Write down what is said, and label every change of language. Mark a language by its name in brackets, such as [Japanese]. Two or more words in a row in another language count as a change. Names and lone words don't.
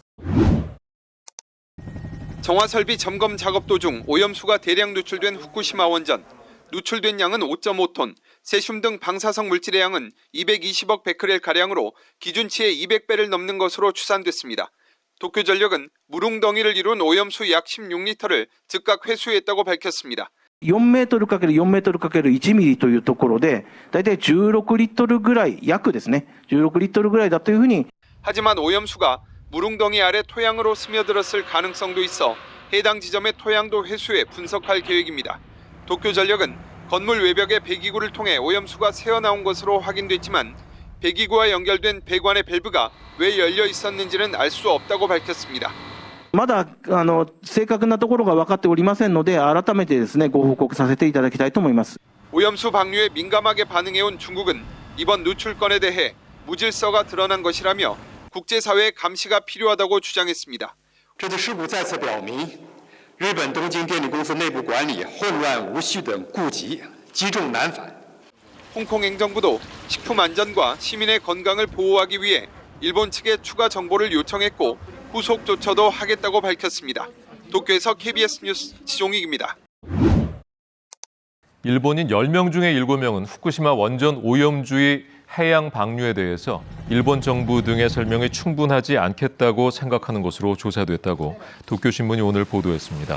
[Korean] 정화설비 점검 작업 도중 오염수가 대량 누출된 후쿠시마 원전. 누출된 양은 5.5톤, 세슘 등 방사성 물질의 양은 220억 베크렐가량으로 기준치의 200배를 넘는 것으로 추산됐습니다. 도쿄전력은 물웅덩이를 이룬 오염수 약 16리터를 즉각 회수했다고 밝혔습니다. [Japanese] 4m×4m×1ミリというところで、だいたい16リットルぐらい、約ですね、16リットルぐらいだというふうに。 [Korean] 하지만 오염수가 물웅덩이 아래 토양으로 스며들었을 가능성도 있어 해당 지점의 토양도 회수해 분석할 계획입니다. 도쿄전력은 건물 외벽에 배기구를 통해 오염수가 새어나온 것으로 확인됐지만 배기구와 연결된 배관의 밸브가 왜 열려 있었는지는 알 수 없다고 밝혔습니다. [Japanese] まだ正確なところが分かっておりませんので、改めてですね、ご報告させていただきたいと思います。 [Korean] 오염수 방류에 민감하게 반응해온 중국은 이번 누출건에 대해 무질서가 드러난 것이라며 국제사회의 감시가 필요하다고 주장했습니다. [Chinese] 这次事故再次表明，日本东京电力公司内部管理混乱无序等痼疾积重难返。 [Korean] 홍콩 행정부도 식품 안전과 시민의 건강을 보호하기 위해 일본 측에 추가 정보를 요청했고 후속 조처도 하겠다고 밝혔습니다. 도쿄에서 KBS 뉴스 지종익입니다. 일본인 10명 중에 7명은 후쿠시마 원전 오염주의 해양 방류에 대해서 일본 정부 등의 설명이 충분하지 않겠다고 생각하는 것으로 조사됐다고 도쿄신문이 오늘 보도했습니다.